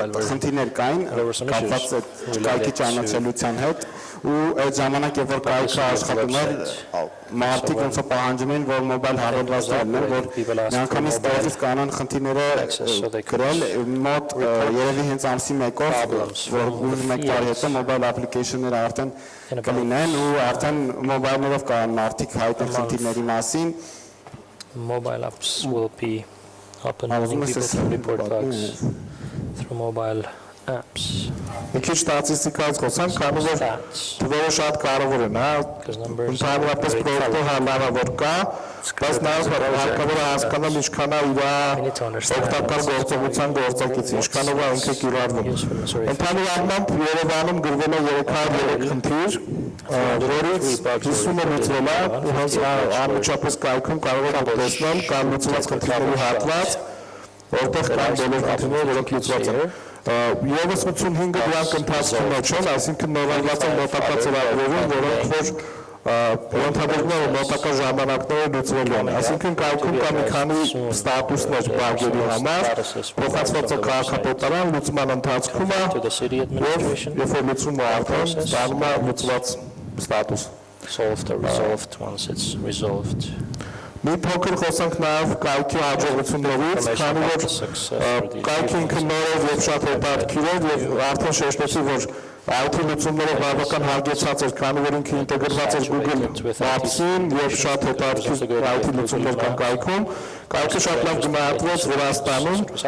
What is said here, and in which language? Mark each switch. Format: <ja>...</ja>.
<hy>խնդիրներ կային, կապված կայքի ճանաչելիության հետ, ու այդ ժամանակ, երբ որ կայքը աշխատում էր, մարդիկ ոնց որ պահանջում էին, որ մոբայլ հավելված լինեն, որ միանգամից տեղից կանան խնդիրները գրել, մոտ երևի հենց ամսի մեկով, որ ուր մեկ տարի հետո mobile application-ները արդեն կլինեն ու արդեն mobile-ներով կարող մարդիկ հայտնել խնդիրների մասին։</hy> <en>Mobile apps will be up and running. People can report bugs through mobile apps.</en> <hy>Մի քիչ ստատիստիկայից խոսանք, քանի որ թվերը շատ կարևոր են, ընդհանրապես պրոյեկտը հնարավոր կա, բայց նաև հարկավոր է հասկանալ ինչքան է իր օգտակար գործողության գործակիցը, ինչքանով է ինքը կիրառվում։ Ընդհանուր առմամբ Երևանում գրվել է 303 խնդիր, որից 50-ը լուծվել է, ու հենց անմիջապես կայքում կարող եք տեսնել կան լուծված խնդիրների հատված, որտեղ կան բոլոր խնդիրները, որոնք լուծված են։ Եվս 85-ը դրանք ընթացքում չեն, այսինքն նորարված են մոտակա ծրագրերում, որոնք որ ընդհանրում են մոտակա ժամանակները լուծվելու են։ Այսինքն կայքում կա մի քանի ստատուսներ բարգերի համար, փոխանցված է քաղաքապետարան, լուծման ընթացքում է, և երբ որ լուծումը արդեն ստանում է լուծված ստատուս։</hy> <en>Solved or resolved once it's resolved.</en> <hy>Մի փոքր խոսանք նաև կայքի հաջողություններից, քանի որ կայքը ինքը նորով և շատ հետաքրքիր էր և արդեն շեշտեցի, որ IT լուծումները բավական հագեցած էր, քանի որ ինքը ինտեգրված էր Google Maps-ին և շատ հետաքրքիր IT լուծումներ կան կայքում։ Կայքը շատ լավ գնահատվեց Վրաստանում,</hy>